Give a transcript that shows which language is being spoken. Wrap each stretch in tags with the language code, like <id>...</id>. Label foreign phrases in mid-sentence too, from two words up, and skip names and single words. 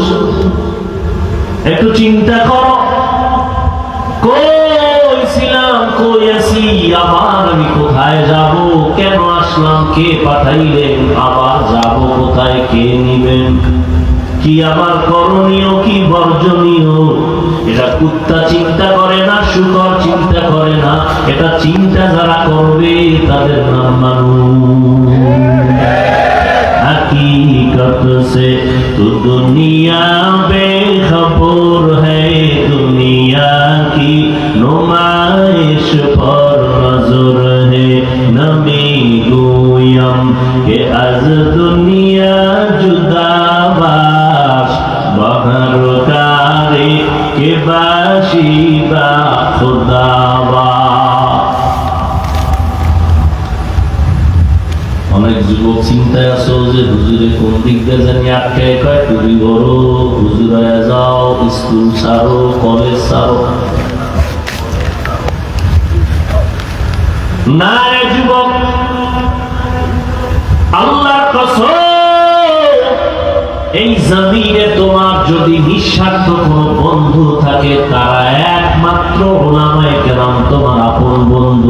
<bn>একটু চিন্তা করো, কই ছিলাম, কই আছি, আবার আমি কোথায় যাব, কেন আসলাম, কে পাঠাইলেন, আবার যাব কোথায়, কে নিবেন, কি আমার করণীয়, কি বর্জনীয়। এটা কুত্তা চিন্তা করে না, শুকর চিন্তা করে না। এটা চিন্তা যারা করবে তাদের নাম মানুষ।</bn> <ur>حقیقت سے تو دنیا بےخبر ہے، دنیا کی نمائش پر نظر ہے.</ur> <fa>نمی گویم که از دنیا جدا باش، بهر کاری که باشی با خدا با.</fa> <bn>অনেক যুবক চিন্তায় আছো যে হুজুরে কোন দিক দিয়ে জানি আটকায়, কয় টুরি করো, হুজুর হয়ে যাও, স্কুল ছাড়ো, কলেজ ছাড়ো। না রে যুবক, আল্লাহর কসম, এই জমিনে তোমার যদি নিঃস্বার্থ কোনো বন্ধু থাকে, তারা একমাত্র উলামায়ে কেরাম তোমার আপন বন্ধু।</bn>